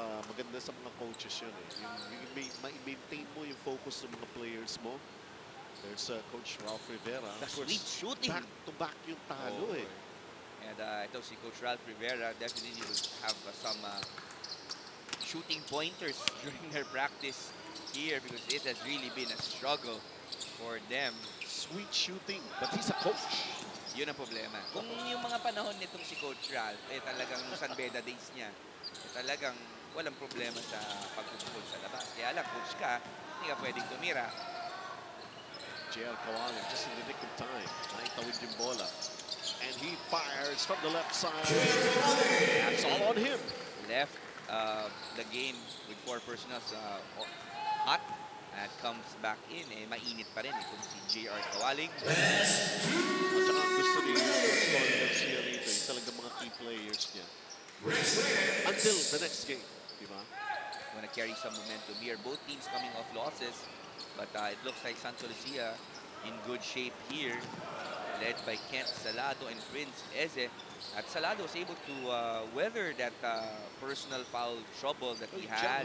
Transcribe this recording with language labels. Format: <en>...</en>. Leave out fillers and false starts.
<tl>Maganda sa mga coaches yun yung maintain mo yung focus ng mga players mo.</tl> <en>There's Coach Ralph Rivera. That's sweet shooting.</en> <tl>Back to back yung talo</tl> <en>And ito si Coach Ralph Rivera definitely will have some shooting pointers during their practice here because it has really been a struggle for them. Sweet shooting, but he's a coach.</en> <tl>Yun ang problema. Kung yung mga panahon nitong si Coach Ralph, talagang San Beda days niya, talagang walang problema sa pagpupukol sa labas. Kaya lang, coach ka, hindi ka pwedeng tumira.</tl> <en>JL Kawaling just in the nick of time.</en> <tl>Naitawid yung bola.</tl> <en>And he fires from the left side. That's all on him. Left the game with 4 personals hot. And comes back in.</en> <tl>Mainit pa rin kung si JR Kawaling. At saka ang gusto ni Coach Garcia rito, yung talagang mga key players niya.</tl> <en>Until the next game. Diba? Want to carry some momentum here. Both teams coming off losses, but it looks like Sta Lucia in good shape here, led by Kent Salado and Prince Eze. At Salado was able to weather that personal foul trouble that he had.</en>